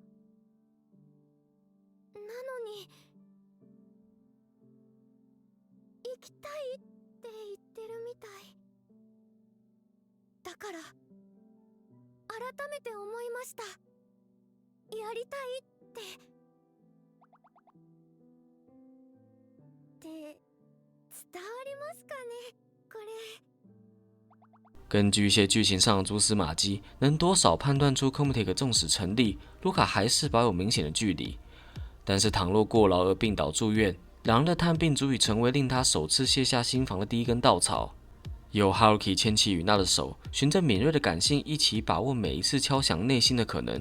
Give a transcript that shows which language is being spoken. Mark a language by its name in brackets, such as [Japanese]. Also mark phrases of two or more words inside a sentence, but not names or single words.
[Japanese] なのに行きたいって言ってるみたい。だから改めて思いました。やりたいって伝わりますかね？これ。 [Chinese] 根据一些剧情上的蛛丝马迹，能多少判断出 Comitech 纵使成立，卢卡还是保有明显的距离。但是倘若过劳而病倒住院，两人的探病足以成为令他首次卸下心防的第一根稻草。由 Haruki 牵起雨娜的手，循着敏锐的感性一起把握每一次敲响内心的可能。